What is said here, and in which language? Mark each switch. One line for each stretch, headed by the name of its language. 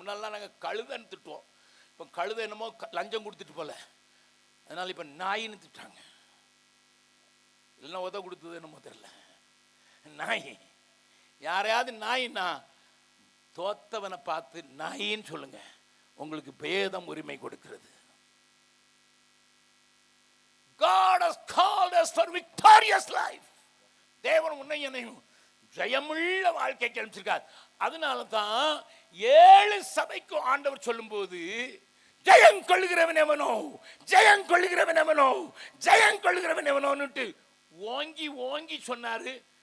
Tamil: முன்னாலாம் நாங்கள் கழுதைன்னு திட்டுவோம். இப்போ கழுதை என்னமோ லஞ்சம் கொடுத்துட்டு போல, அதனால இப்ப நாயின்னு திட்டாங்க. இல்லைன்னா உத கொடுத்தது என்னமோ தெரியல. நாய், யாரையாவது நாயின்னா தோத்தவனை பார்த்து நாயின்னு சொல்லுங்க, உங்களுக்கு பேதம் உரிமை கொடுக்கிறது.
English: God has called us for victorious life.
Tamil: தேவன் உன்னை என்னையும் ஜெயமுள்ள வாழ்க்கைக்கு அனுப்பிச்சிருக்கார். அதனால தான் 7 சபைக்கு ஆண்டவர் சொல்லும் போது ஜெயம் கொள்ளுகிறவன் எவனோ, ஜெயம் கொள்ளுகிறவன் எவனோ, ஜெயம் கொள்ளுகிறவன் எவனோன்னுட்டு ஓங்கி ஓங்கி சொன்னாரு.